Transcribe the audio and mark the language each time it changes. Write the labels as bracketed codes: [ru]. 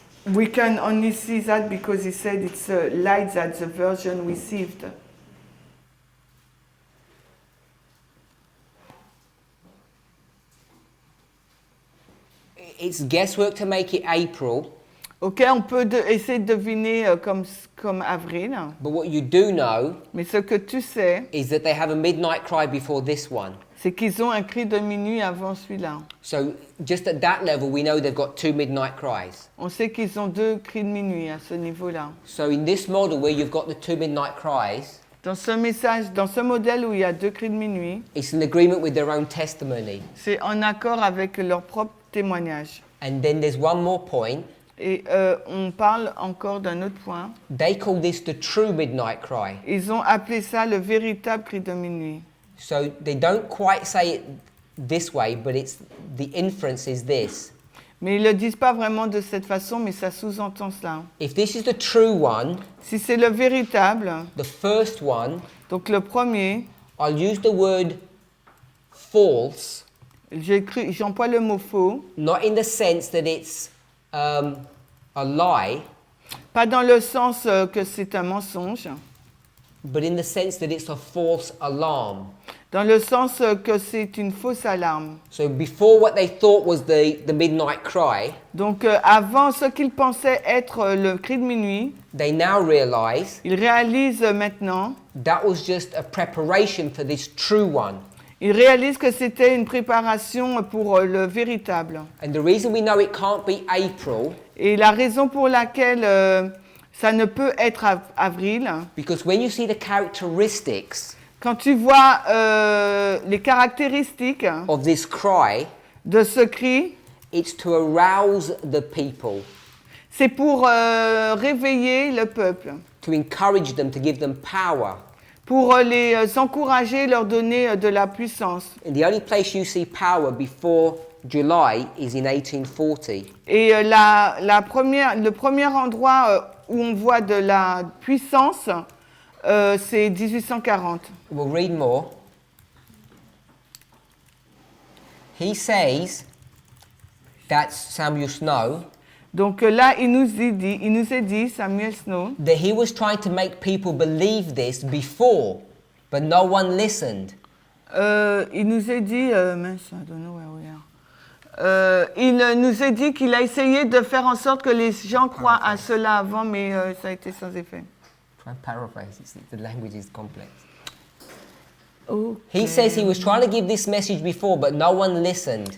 [en] We can only see that because he said it's a light that the virgin received. It's guesswork to make it April. [fr] Ok, on peut essayer de deviner comme avril. [en] But what you do know [fr] Mais ce que tu sais, [en] is that they have a midnight cry before this one. [fr] C'est qu'ils ont un cri de minuit avant celui-là. [en] So just at that level, we know they've got two midnight cries. [fr] On sait qu'ils ont deux cris de minuit à ce niveau-là. [en] So in this model where you've got the two midnight cries, [fr] dans ce modèle où il y a deux cris de minuit, [en] it's in agreement with their own testimony. [fr] C'est en accord avec leur propre témoignage. [en] And then there's one more point. [fr] Et on parle encore d'un autre point. [en] They call this the true midnight cry. [fr] Ils ont appelé ça le véritable cri de minuit. [en] So they don't quite say it this way, but the inference is this. [fr] Mais ils le disent pas vraiment de cette façon, mais ça sous-entend cela. [en] If this is the true one, [fr] si c'est le véritable, [en] the first one, [fr] donc le premier, [en] I'll use the word false. [fr] J'emploie le mot faux. [en] Not in the sense that it's a lie. [fr] Pas dans le sens que c'est un mensonge. [en] But in the sense that it's a false alarm. [fr] Dans le sens que c'est une fausse alarme. [en] So before what they thought was the midnight cry, [fr] Donc avant ce qu'ils pensaient être le cri de minuit, [en] they now realize [fr] ils réalisent maintenant, [en] that was just a preparation for this true one. [fr] ils réalisent que c'était une préparation pour le véritable. [en] And the reason we know it can't be April, [fr] Et la raison pour laquelle ça ne peut être avril, [en] because when you see the characteristics [fr] quand tu vois les caractéristiques [en] of this cry, [fr] de ce cri, [en] it's to arouse the people, [fr] c'est pour réveiller le peuple, [en] to encourage them, to give them power. [fr] pour les encourager, leur donner de la puissance. [en] And the only place you see power before July is in 1840. [fr] Et le premier endroit où on voit de la puissance, c'est 1840. [en] We'll read more. He says that Samuel Snow, [fr] Donc là, il nous a dit, Samuel Snow, [en] that he was trying to make people believe this before, but no one listened. [fr] il nous a dit, mince, [en] I don't know where we are. [fr] Il nous a dit qu'il a essayé de faire en sorte que les gens croient à cela avant, mais ça a été sans effet. [en] Try and paraphrase, the language is complex. Okay. He says he was trying to give this message before, but no one listened.